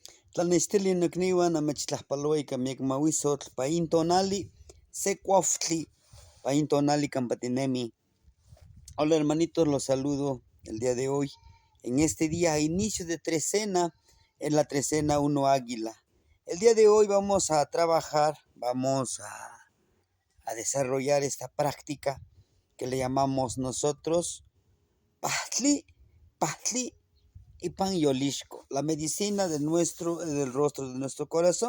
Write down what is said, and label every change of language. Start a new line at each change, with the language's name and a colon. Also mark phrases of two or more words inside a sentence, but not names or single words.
Nahuatl languages: Tlanextili nokniuan amechtlajpaloika miekmawisotl pain tonali se kuauhtli pain tonali campatinemi.
Spanish: Hola hermanitos, los saludo el día de hoy en este día inicio de trecena, en la trecena 1 Águila. El día de hoy vamos a trabajar, vamos a desarrollar esta práctica que le llamamos nosotros Pahtli y Pan Yolishko, la medicina del rostro de nuestro corazón.